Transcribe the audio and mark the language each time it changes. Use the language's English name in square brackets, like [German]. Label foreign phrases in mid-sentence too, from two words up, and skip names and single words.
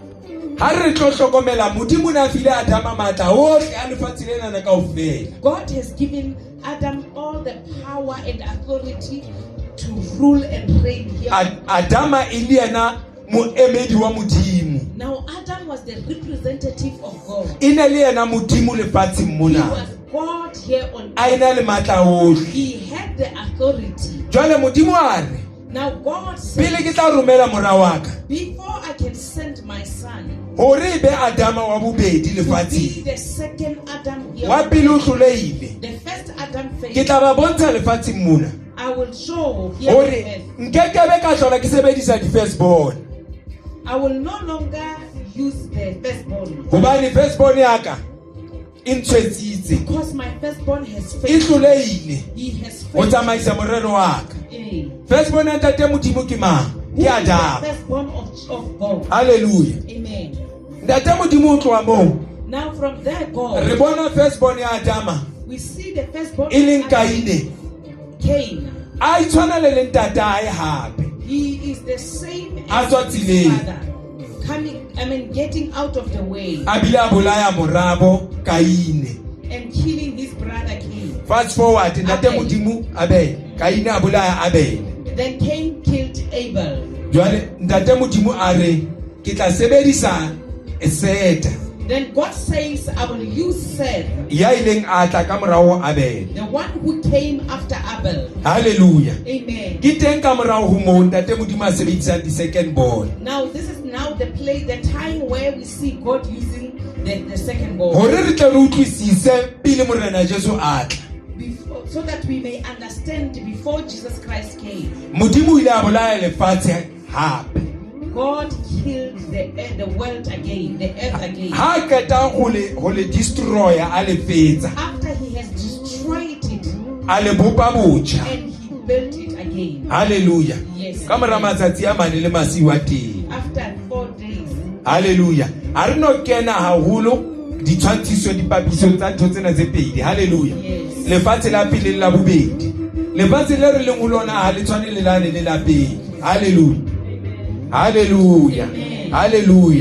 [English] God has given Adam all the power and authority to rule and reign here. [Southern Sotho] Adama iliana muemedi wa mudimu. [English] Now Adam was the representative of God. [Southern Sotho] E ne le yena modimo lefatsheng [English] He [Southern Sotho] mona. [English] was God here on [Southern Sotho] A ena le matla ohle. [English] He had the authority. [Southern Sotho] Jwale modimo a re, [English] Now God said, [Southern Sotho] pele ke tla romela mora wa ka, [English] before I can send my son [Southern Sotho] hore e be Adama wa bobedi [English] to be [Southern Sotho] lefatsheng. [English] the second Adam here, [Southern Sotho] Wa pele o hlolehile. [English] the first Adam [Southern Sotho] Ke [English] failed, [Southern Sotho] tla ba bontsha lefatsheng mona [English] I will show here on [Southern Sotho] hore [English] earth. [Southern Sotho] nkekebe ka hlola ke sebedisa di-firstborn. [English] I will no longer use the firstborn [Southern Sotho] Hobane firstborn ya ka e ntshwetsitse. [English] because my firstborn has [Southern Sotho] E [English] failed. [Southern Sotho] hlolehile [English] He has [Southern Sotho] ho [English] failed. [Southern Sotho] tsamaisa morero wa ka. Eh. Firstborn ya ntate modimo ke mang? [English] Who [Southern Sotho] Ke [English] is the [Southern Sotho] Adama. [English] firstborn of God? Hallelujah. Amen. [Southern Sotho] Ntate modimo o tloha moo. [English] Now from there, [Southern Sotho] Re [English] God, [Southern Sotho] bona firstborn ya Adama [English] we see the firstborn [Southern Sotho] e leng [English] of Adam, [Southern Sotho] Kaine. [English] Cain. [Southern Sotho] A itshwana le le ntate ae hape. [English] He is the same [Southern Sotho] A [English] as [Southern Sotho] tswa [English] his [Southern Sotho] tseleng. [English] father. Getting out of the way [Southern Sotho] A bile a bolaya morabo Kaine. [English] and killing his brother Cain. Fast forward, [Southern Sotho] ntate modimo Abel. Kaine a bolaya Abel. [English] Then Cain killed Abel. [Southern Sotho] Jwale ntate modimo a re ke tla sebedisa Seta [English] Then God says, I will use Seth, [Southern Sotho] ya ileng a tla ka morao Abel. [English] the one who came after Abel. Hallelujah. Amen. [Southern Sotho] Ke teng ka morao ho moo ntate modimo a sebedisang di- [English] second born. Now this is now the time where we see God using the second born. [Southern Sotho] Hore re tle re utlwisise pele morena Jesu a tla. [English] So that we may understand before Jesus Christ came, [Southern Sotho] Modimo o ile a bolaya lefatshe hape. [English] God killed the world again, the earth again. [Southern Sotho] Ha keta ho le destroya a le fetsa. [English] After he has destroyed it [Southern Sotho] A le bopa botjha. [English] and he built it again. Hallelujah. Yes. [Southern Sotho] Ka mora matsatsi a mane le masiwa teng. [English] After 4 days. Hallelujah. [Southern Sotho] A re no kena haholo ditshwantshiso dipapiso tsa ntho tsena tse pedi. [English] Hallelujah. Yes. [Southern Sotho] Lefatshe la pele le la bobedi. Lefatshe le re leng ho lona ha le tshwane le lane le la pele. [English] Hallelujah. Hallelujah. Amen. Hallelujah.